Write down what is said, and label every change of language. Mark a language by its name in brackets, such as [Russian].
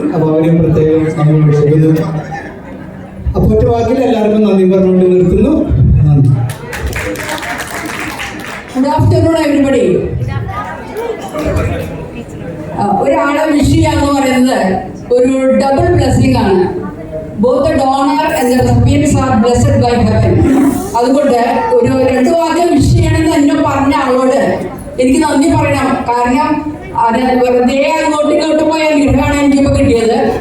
[Malayalam] അപ്പോൾ അവരെയും പ്രത്യേകം നന്ദിയോട് ഓർക്കുന്നു. അപ്പോൾ ഒറ്റ വാക്കിൽ എല്ലാവർക്കും നന്ദി പറഞ്ഞുകൊണ്ട് നിർത്തുന്നു. നന്ദി. [English] Good afternoon everybody. [Malayalam] ഒരാളെ വിഷ് ചെയ്യാന്ന് പറയുന്നത് ഒരു ഡബിൾ ബ്ലെസ്സിംഗ് ആണ്. [English] both the donor and the recipients are blessed by heaven. [Malayalam] അതുകൊണ്ട് ഒരു 2 വാക്യം വിഷയമാണെന്ന് എന്നെ പറഞ്ഞ ആളോട് എനിക്ക് നന്ദി പറയണം. കാരണം അത് വെറുതെ അങ്ങോട്ട് ഇങ്ങോട്ട് പോയ അനുഗ്രഹമാണ് എനിക്കിപ്പോൾ കിട്ടിയത്.